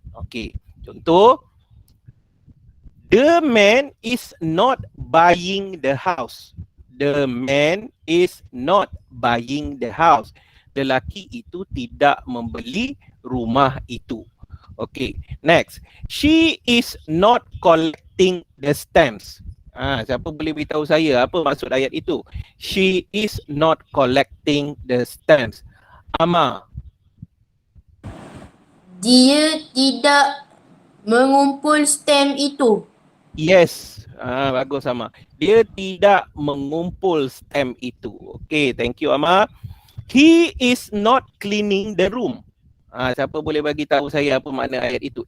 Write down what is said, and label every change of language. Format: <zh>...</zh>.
<en>Okay, contoh, the man is not buying the house. The man is not buying the house.</en> <ms>Lelaki itu tidak membeli rumah itu.</ms> <en>Okay, next. She is not collecting the stamps.</en> <ms>Siapa boleh beritahu saya apa maksud ayat itu?</ms> <en>She is not collecting the stamps. Ama.</en> <ms>Dia tidak mengumpul stamp itu. Yes. Bagus Ama. Dia tidak mengumpul stamp itu.</ms> <en>Okay, thank you Ama. He is not cleaning the room.</en> <ms>Siapa boleh bagi tahu saya apa makna ayat itu?</ms>